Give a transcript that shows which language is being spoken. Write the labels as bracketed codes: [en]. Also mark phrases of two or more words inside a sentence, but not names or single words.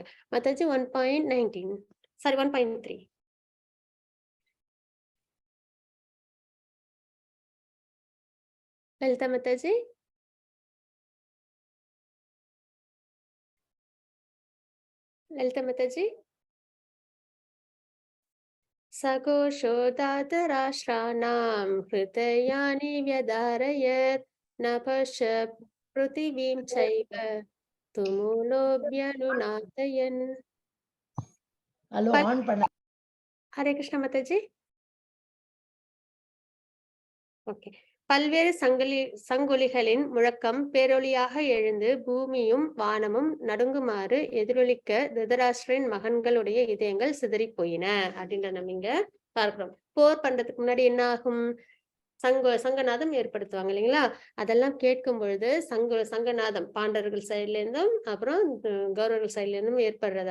[ta] மத்தாச்சு 1.19 சாரி 1.3. லலிதா மாதாஜி. லலிதா மாதாஜி. [sa] सघोषो धातराष्ट्राणां हृदयानि व्यधारयत् नभश्च पृथिवीं चैव तुमुलोऽभ्यनुनादयन्. [ta] ஹலோ ஆன் பண்ண. [hi] हरे कृष्ण माताजी. ओके. [ta] பல்வேறு சங்கொலிகளின் முழக்கம் பேரொலியாக எழுந்து பூமியும் வானமும் நடுங்குமாறு எதிரொலிக்க திருதராஷ்டிரன் மகன்களுடைய இதயங்கள் சிதறி போயின அப்படின்ற நம்ம இங்க பார்க்கிறோம். போர் பண்றதுக்கு முன்னாடி என்ன ஆகும்? சங்கநாதம் ஏற்படுத்துவாங்க இல்லைங்களா? அதெல்லாம் கேட்கும் பொழுது சங்கநாதம் பாண்டவர்கள் சைட்ல இருந்தும் அப்புறம் கௌரவர்கள் சைட்ல இருந்தும் ஏற்படுறது.